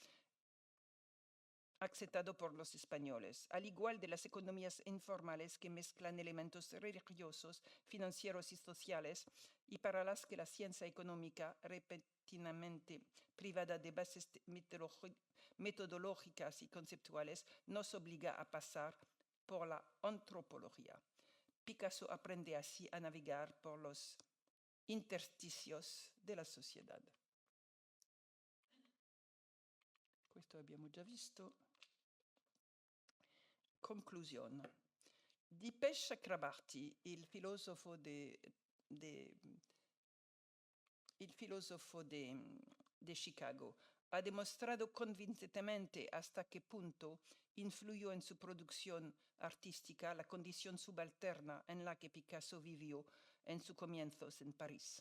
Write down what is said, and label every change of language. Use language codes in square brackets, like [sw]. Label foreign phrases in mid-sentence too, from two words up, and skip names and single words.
[es] aceptado por los españoles, al igual de las economías informales que mezclan elementos religiosos, financieros y sociales, y para las que la ciencia económica, repentinamente privada de bases metodológicas y conceptuales, nos obliga a pasar por la antropología. Picasso aprende así a navegar por los intersticios de la sociedad. [it] Questo abbiamo già visto. Conclusione. [es] Dipesh Chakrabarty, [it] il filosofo [es] de Chicago, ha demostrado convincentemente hasta qué punto influyó en su producción artística la condición subalterna en la que Picasso vivió en sus comienzos en París.